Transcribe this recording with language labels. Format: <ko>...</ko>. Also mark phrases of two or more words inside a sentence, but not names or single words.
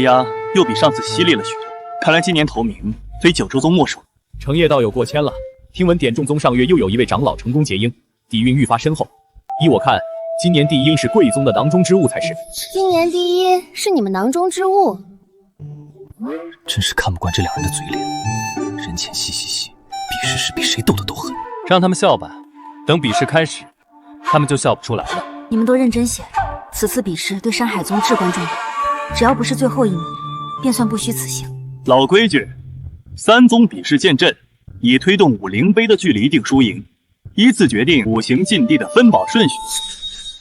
<zh>压又比上次犀利了许多，看来今年头名非九州宗莫属。承业道友过谦了，听闻点众宗上月又有一位长老成功结婴，底蘊愈發深厚。依我看，今年第一是貴宗的囊中之物才是。今年第一是你們囊中之物，真是看不慣這兩人的嘴臉，人前嘻嘻嘻，比試時比誰鬥得都狠。讓他們笑吧，等比試開始，他們就笑不出來了。你們都認真些，此次比試對山海宗至關重要。只要不是最後一名，便算不虛此行。老規矩，3宗比試劍陣，以推動武靈杯的距離定輸贏，依次決定五行禁地的分寶順序。</zh>